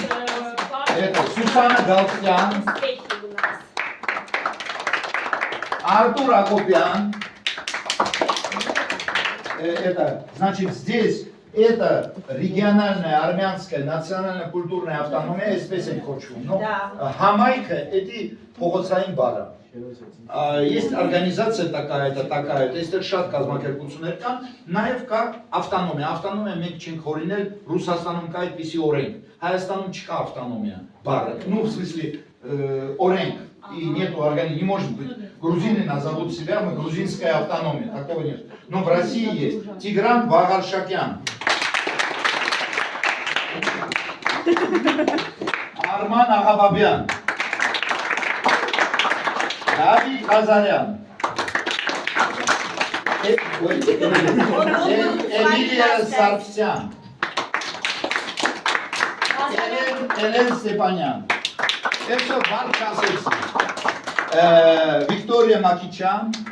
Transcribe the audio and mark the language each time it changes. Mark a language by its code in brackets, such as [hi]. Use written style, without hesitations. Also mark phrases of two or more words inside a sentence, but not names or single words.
[ru] Это Сусана Галстян, Успехи у нас. Артур Акопян. Это, значит, здесь это региональная армянская национальная культурная автономия, [hy] այսպես կոչվում, но համայնքը эти փողոցային բառը։ [ru] Есть организация такая-то, есть [hy] շատ կազմակերպություններ կան, նաև կա ավտոնոմիա, ավտոնոմիա մենք չենք հորինել, Ռուսաստանում կա այդպիսի օրենք, Հայաստանում չկա ավտոնոմիա բառը, [ru] ну в смысле օրենք, и нету не может быть, грузины назовут себя, мы грузинская автономия, такого нет, но в России есть Тигран Вагаршакян, Арман Ағաբաբյան, Давид Азарян, Эмилия Сарксян, Элен Степанян, это Варчасец, Виктория Макичан,